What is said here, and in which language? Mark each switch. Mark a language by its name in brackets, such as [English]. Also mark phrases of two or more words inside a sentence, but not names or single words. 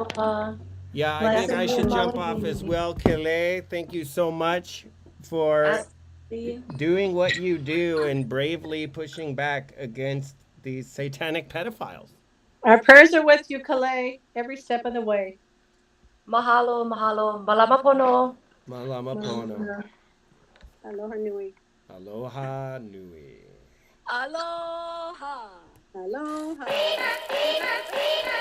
[English] aloha. Yeah, I think I Blessings should and jump off as Maui. well. Kele, thank you so much for Ashley. doing what you do and bravely pushing back against these satanic pedophiles. Our prayers are with you, Calais, every step of the way. [Hawaiian] Mahalo, mahalo. Malama pono. Malama pono. Aloha nui. Aloha nui. Aloha. Aloha.